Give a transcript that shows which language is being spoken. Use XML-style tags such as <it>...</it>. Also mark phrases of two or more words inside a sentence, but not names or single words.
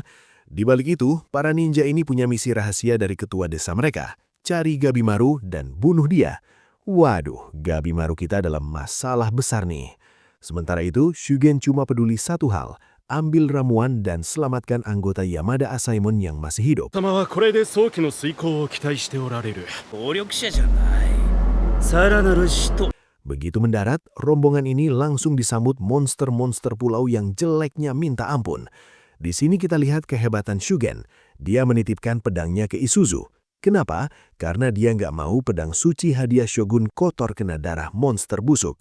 <id>Di balik itu, para ninja ini punya misi rahasia dari ketua desa mereka. Cari Gabimaru dan bunuh dia. Waduh, Gabimaru kita dalam masalah besar nih. Sementara itu, Shugen cuma peduli satu hal, ambil ramuan dan selamatkan anggota Yamada Asaemon yang masih hidup.</id> <ja>様はこれで早期の遂行を期待しておられる。暴力者じゃない。さらなる死と</ja> <id>Begitu mendarat, rombongan ini langsung disambut monster-monster pulau yang jeleknya minta ampun. Di sini kita lihat kehebatan Shugen. Dia menitipkan pedangnya ke Isuzu. Kenapa? Karena dia nggak mau pedang suci hadiah Shogun kotor kena darah monster busuk.</id>